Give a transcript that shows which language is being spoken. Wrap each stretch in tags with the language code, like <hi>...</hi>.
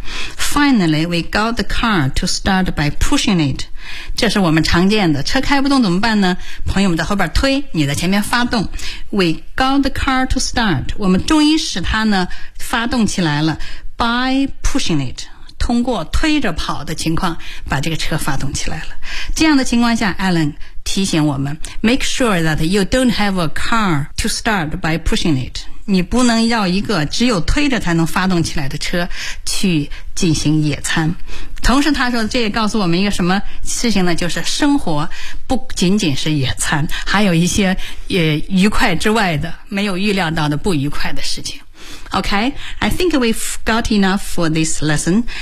<en>Finally we got the car to start by pushing it.</en> <zh>这是我们常见的，车开不动怎么办呢？朋友们在后边推，你在前面发动。</zh> <en>We got the car to start.</en> <zh>我们终于使它呢发动起来了。</zh> <en>By pushing it.</en> <zh>通过推着跑的情况把这个车发动起来了。这样的情况下 Alan 提醒我们</zh> <en>Make sure that you don't have a car to start by pushing it.</en> <zh>你不能要一个只有推着才能发动起来的车去进行野餐。同时他说这也告诉我们一个什么事情呢，就是生活不仅仅是野餐，还有一些也愉快之外的没有预料到的不愉快的事情。</zh> <en>Okay, I think we've got enough for this lesson.</en>